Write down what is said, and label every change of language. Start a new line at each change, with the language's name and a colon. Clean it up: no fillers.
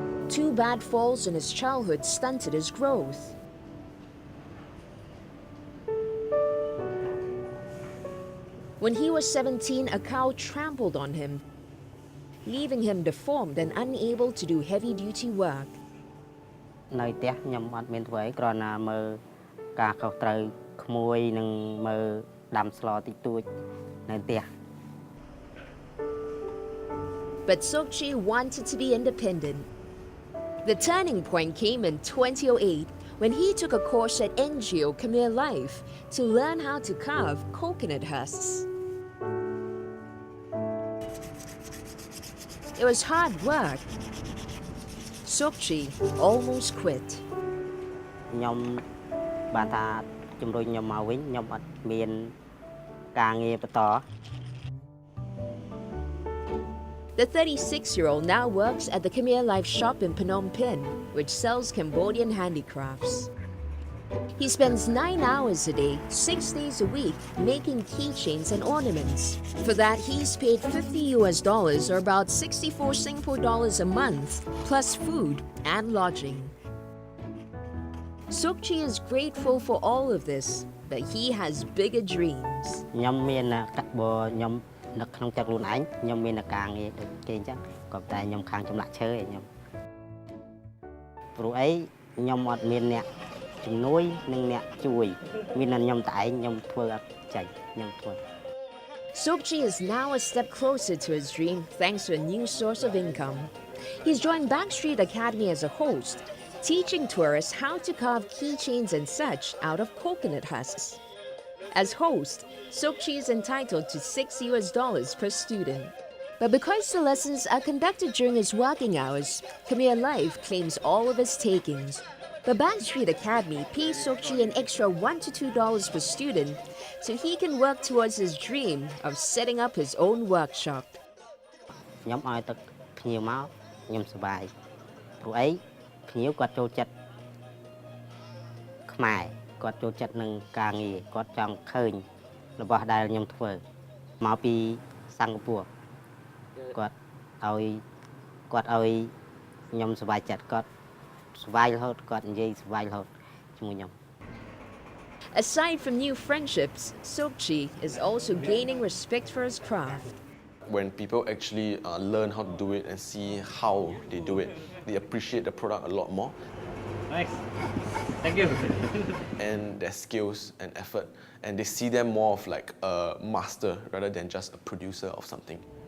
English: 2 bad falls in his childhood stunted his growth. When he was 17, a cow trampled on him, leaving him deformed and unable to do heavy-duty work.
Khmer: នៅផ្ទះខ្ញុំអត់មានធ្វើអីគ្រាន់តែមើលការខុសត្រូវក្មួយនិងមើលដាំស្លតិចតួចនៅផ្ទះ
English: But Sokchi wanted to be independent. The turning point came in 2008 when he took a course at NGO Khmer Life to learn how to carve coconut husks. It was hard work. Sokchi almost quit.
Khmer: ខ្ញុំបានថាជំរុញខ្ញុំមកវិញខ្ញុំអត់មានការងារបន្ត
English: The 36-year-old now works at the Khmer Life shop in Phnom Penh, which sells Cambodian handicrafts. He spends 9 hours a day, 6 days a week, making keychains and ornaments. For that, he's paid $50 or about 64 Singapore dollars a month, plus food and lodging. Sokchi is grateful for all of this, but he has bigger dreams.
Khmer: ខ្ញុំមានកាក់បខ្ញុំនៅក្នុងចិត្តខ្លួនឯងខ្ញុំមានការងារដូចគេអញ្ចឹងក៏តែខ្ញុំខាងចម្លាក់ឈើឯងខ្ញុំព្រោះអីខ្ញុំអត់មានអ្នកជំនួយនិងអ្នកជួយមានតែខ្ញុំតែឯងខ្ញុំធ្វើអត់ចេញខ្ញុំធ្វើ
English: Sokchi is now a step closer to his dream thanks to a new source of income. He's joined Backstreet Academy as a host, teaching tourists how to carve keychains and such out of coconut husks. As host, Sokchi is entitled to $6 per student. But because the lessons are conducted during his working hours, Khmer Life claims all of his takings. The Backstreet Academy pays Sokchi an extra $1 to $2 per student so he can work towards his dream of setting up his own workshop.
Khmer: ខ្ញុំឲ្យទឹកភ្ញៀវមកខ្ញុំសប្បាយព្រោះអីភ្ញៀវគាត់ចូលចិត្តខ្មែរគាត់ចូលចិត្តនឹងការងារគាត់ចង់ឃើញរបស់ដែលខ្ញុំធ្វើមកពីសិង្ហបុរីគាត់ឲ្យខ្ញុំសប្បាយចិត្តគាត់សប្បាយរហូតគាត់និយាយសប្បាយរហូតជាមួយខ្ញុំ
English: Aside from new friendships, Sokchi is also gaining respect for his craft. When people actually learn how to do it and see how they do it, they appreciate the product a lot more. Nice. Thank you. and their skills and effort, and they see them more of like a master rather than just a producer of something.